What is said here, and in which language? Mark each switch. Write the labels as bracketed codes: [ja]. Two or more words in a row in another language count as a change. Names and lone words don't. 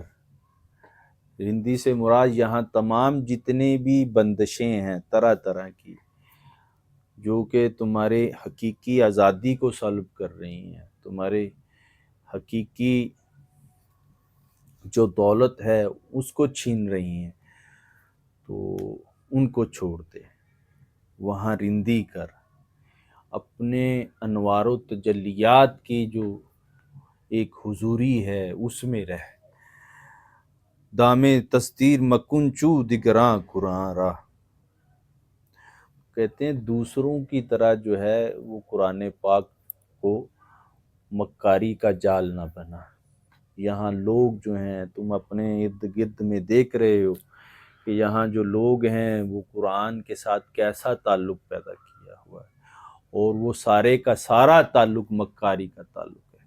[ur] رندی سے مراد یہاں تمام جتنے بھی بندشیں ہیں طرح طرح کی جو کہ تمہارے حقیقی آزادی کو سلب کر رہی ہیں، تمہارے حقیقی جو دولت ہے اس کو چھین رہی ہیں، تو ان کو چھوڑ دے. وہاں رندی کر، اپنے انوار و تجلیات کی جو ایک حضوری ہے اس میں رہ. [fa] دام تصدیر مکن چو دیگراں قرآن راہ. [ur] کہتے ہیں دوسروں کی طرح جو ہے وہ قرآن پاک کو مکاری کا جال نہ بنا۔ یہاں لوگ جو ہیں، تم اپنے ارد گرد میں دیکھ رہے ہو کہ یہاں جو لوگ ہیں وہ قرآن کے ساتھ کیسا تعلق پیدا کیا ہوا ہے، اور وہ سارے کا سارا تعلق مکاری کا تعلق ہے۔